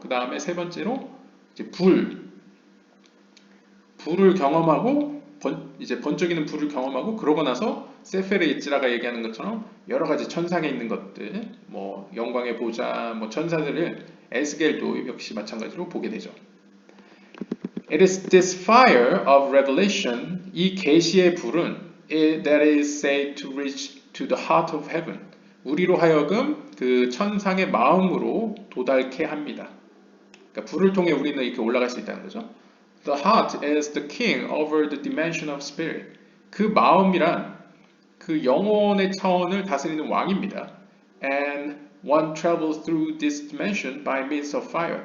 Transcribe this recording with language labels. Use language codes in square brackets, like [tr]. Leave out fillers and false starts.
[ko] 그 다음에 세 번째로 이제 불을 경험하고 이제 번쩍이는 불을 경험하고 그러고 나서 세fer 예tzirah가 얘기하는 것처럼 여러 가지 천상에 있는 것들, 뭐 영광의 보좌, 뭐 천사들을 에스겔도 역시 마찬가지로 보게 되죠. [en] It is this fire of revelation, [ko] 이 계시의 불은 [en] that is said to reach to the heart of heaven. [ko] 우리로 하여금 그 천상의 마음으로 도달케 합니다. 그러니까 불을 통해 우리는 이렇게 올라갈 수 있다는 거죠. [en] The heart is the king over the dimension of spirit. [ko] 그 마음이란 그 영혼의 차원을 다스리는 왕입니다. [en] And one travels through this dimension by means of fire.